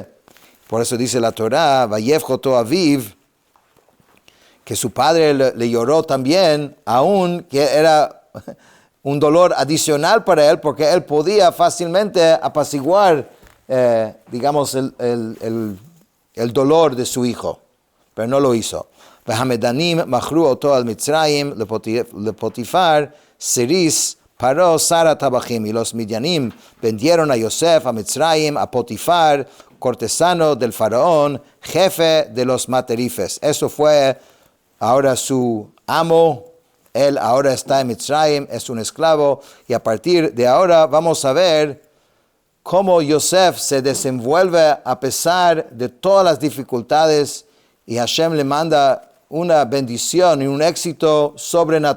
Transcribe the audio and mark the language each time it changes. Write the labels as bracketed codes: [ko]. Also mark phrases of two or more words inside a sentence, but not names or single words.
[es] Por eso dice la Torah, [he] ויבך אותו אביו, [es] que su padre le lloró también, aun que era un dolor adicional para él, porque él podía fácilmente apaciguar, digamos, el dolor de su hijo, pero no lo hizo. [he] והמדנים מכרו אותו על מצרים לפוטיפר, סיריס, פרעה, שר הטבחים. [es] Y los midianim vendieron a Yosef a Mitzrayim, a Potifar, cortesano del faraón, jefe de los materifes. Eso fue ahora su amo. Él ahora está en Mitzrayim, es un esclavo. Y a partir de ahora vamos a ver cómo Yosef se desenvuelve a pesar de todas las dificultades, y Hashem le manda una bendición y un éxito sobrenatural.